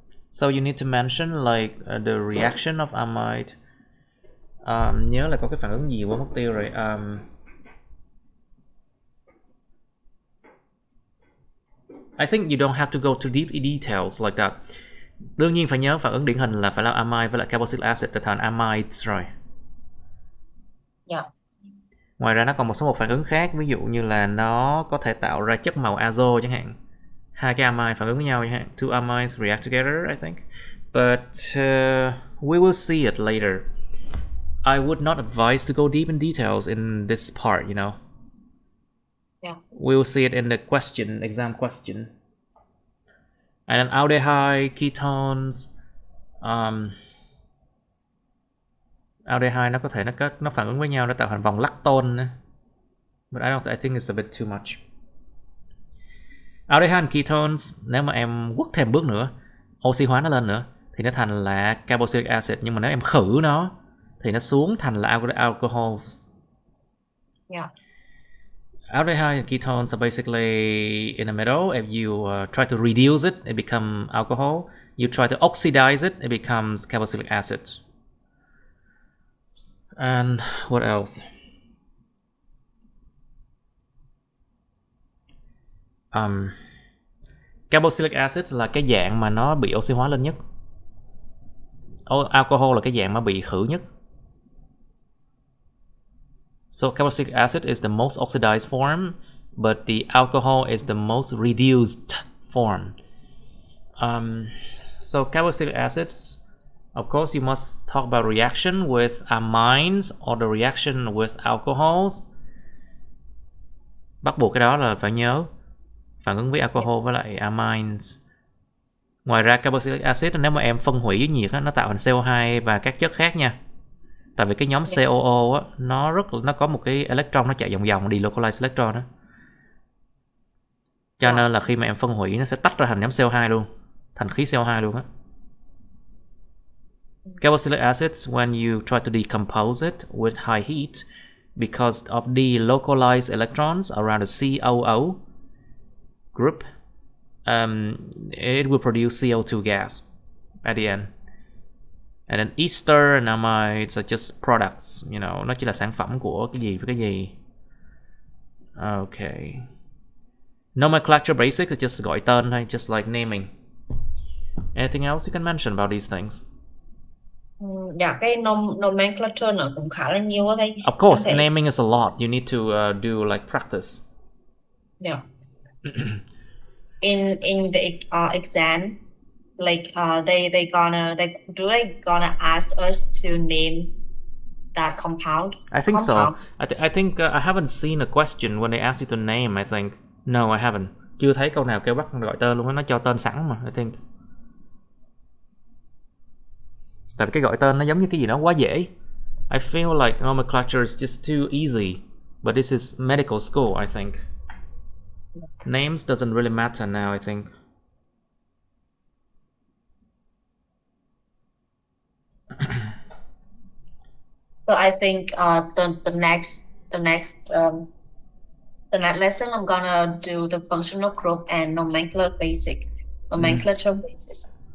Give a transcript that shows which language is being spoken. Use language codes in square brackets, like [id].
[en] So you need to mention like the reaction of amide. [vi] Nhớ là có cái phản ứng gì quên mất tiêu rồi. [en] I think you don't have to go too deep in details like that. [vi] Đương nhiên phải nhớ phản ứng điển hình là phải là amide với lại carboxylic acid để thành amides rồi. [en] Yeah. [vi] Ngoài ra nó còn một phản ứng khác, ví dụ như là nó có thể tạo ra chất màu azo chẳng hạn. Hai cái amide phản ứng với nhau chẳng hạn. [en] Two amides react together, I think. But we will see it later. I would not advise to go deep in details in this part, you know. Yeah. We will see it in the question, exam question. And then aldehyde, ketones. [vi] Aldehyde nó có thể nó phản ứng với nhau để tạo thành vòng lactone. [en] But I think it's a bit too much. [vi] Aldehyde and ketones, nếu mà em quất thêm bước nữa, oxy hóa nó lên nữa thì nó thành là carboxylic acid, nhưng mà nếu em khử nó thì nó xuống thành là alcohols. [en] Yeah. Aldehyde and ketones are basically in the middle. If you try to reduce it becomes alcohol. You try to oxidize it becomes carboxylic acid. And what else? [vi] Carboxylic acid là cái dạng mà nó bị oxy hóa lên nhất. Alcohol là cái dạng mà bị khử nhất. [en] So carboxylic acid is the most oxidized form, but the alcohol is the most reduced form. So carboxylic acids, of course, you must talk about reaction with amines or the reaction with alcohols. [vi] Bắt buộc cái đó là phải nhớ phản ứng với alcohol với lại amines. Ngoài ra carboxylic acid nếu mà em phân hủy với nhiệt nó tạo thành CO2 và các chất khác nha. Tại vì cái nhóm COO á, nó có một cái electron nó chạy vòng vòng, delocalized electron đó. Cho nên là khi mà em phân hủy nó sẽ tách ra thành nhóm CO2 luôn, thành khí CO2 luôn á. [en] Carboxylic acids, when you try to decompose it with high heat, because of delocalized electrons around the COO group, it will produce CO2 gas at the end. And then ester and amides are just products, you know, [vi] nó chỉ là sản phẩm của cái gì [en] với cái gì. Okay. Nomenclature basic is just [vi] gọi tên thôi, [en] just like naming. Anything else you can mention about these things? [vi] Dạ, cái nomenclature nó cũng khá là nhiều thầy. [en] Of course, naming is a lot. You need to do like practice. Yeah. in the exam, like they gonna ask us to name that compound? I think so. I think I haven't seen a question when they ask you to name. I think no, I haven't. [vi] Chưa thấy câu nào kêu bắt gọi tên luôn á, nó cho tên sẵn mà. [en] I think. [vi] Tại vì cái gọi tên nó giống như cái gì đó quá dễ. [en] I feel like nomenclature is just too easy, but this is medical school, I think. Names doesn't really matter now, I think. So I think the next lesson I'm gonna do the functional group and nomenclature basis.